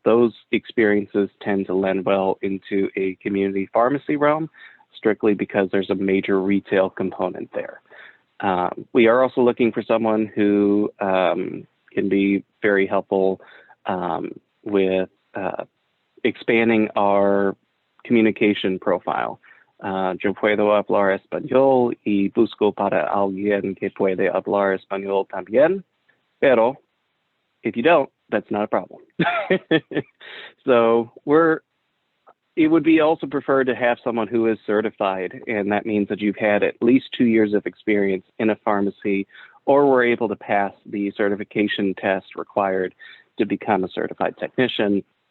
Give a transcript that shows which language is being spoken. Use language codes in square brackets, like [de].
[en] Those experiences tend to lend well into a community pharmacy realm, strictly because there's a major retail component there. We are also looking for someone who can be very helpful with expanding our communication profile. [es] Yo puedo hablar español y busco para alguien que puede hablar español también, pero [en] if you don't, that's not a problem. So it would be also preferred to have someone who is certified, and that means that you've had at least 2 years of experience in a pharmacy, or were able to pass the certification test required to become a certified technician.